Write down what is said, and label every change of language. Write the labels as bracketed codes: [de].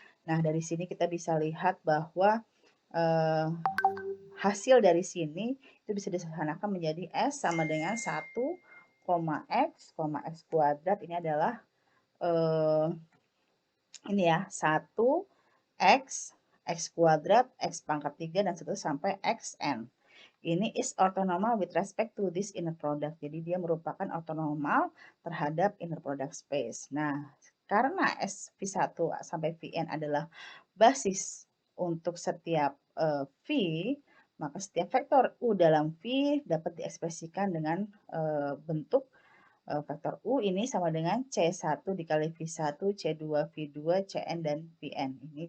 [id] Nah, dari sini kita bisa lihat bahwa hasil dari sini itu bisa disederhanakan menjadi S sama dengan 1, X kuadrat. Ini adalah ini ya, 1 X kuadrat, X pangkat 3, dan seterusnya sampai Xn. Ini [en] is orthonormal with respect to this inner product. [id] Jadi dia merupakan orthonormal terhadap inner product space. Nah, karena SV1 sampai Vn adalah basis untuk setiap V, maka setiap vektor U dalam V dapat diekspresikan dengan bentuk vektor U ini sama dengan C1 dikali V1, C2, V2, Cn, dan Vn.